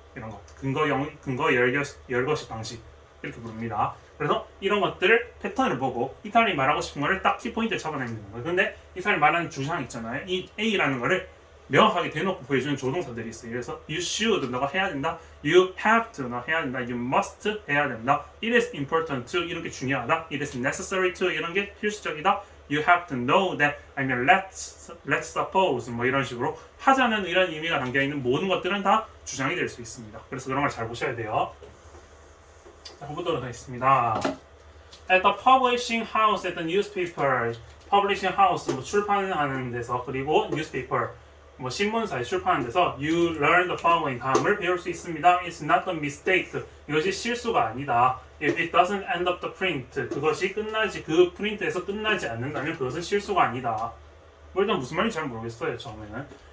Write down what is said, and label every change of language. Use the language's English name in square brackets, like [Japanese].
[Korean] 이런 거 근거 열거식 방식 이렇게 부릅니다. 그래서 이런 것들을 패턴을 보고 이 사람이 말하고 싶은 거를 딱 키포인트에 잡아내면 되는 거예요. 근데 이 사람이 말하는 주장 있잖아요. 이 A라는 거를 명확하게 대놓고 보여주는 조동사들이 있어요. 그래서 [English] you should [Korean] 너가 해야 된다. [English] you have to [Korean] 너 해야 된다. [English] you must [Korean] 해야 된다. [English] it is important to [Korean] 이런 게 중요하다. [English] it is necessary to [Korean] 이런 게 필수적이다. [English] you have to know that [Korean] 아니면 [English] let's suppose [Korean] 뭐 이런 식으로 하자는 이런 의미가 담겨있는 모든 것들은 다 주장이 될 수 있습니다. 그래서 그런 걸 잘 보셔야 돼요. 자, 보도록 하겠습니다. [English] At the publishing house at the newspaper publishing house [Korean] 뭐 출판하는 데서 그리고 [English] newspaper [Korean] 뭐 신문사에 출판하는 데서 [English] you learn the following [Korean] 다음을 배울 수 있습니다. [English] It's not a mistake. [Korean] 이것이 실수가 아니다. [English] If it doesn't end up the print [Korean] 그것이 그 프린트에서 끝나지 않는다면 그것은 실수가 아니다. 뭐 일단 무슨 말인지 잘 모르겠어요 처음에는.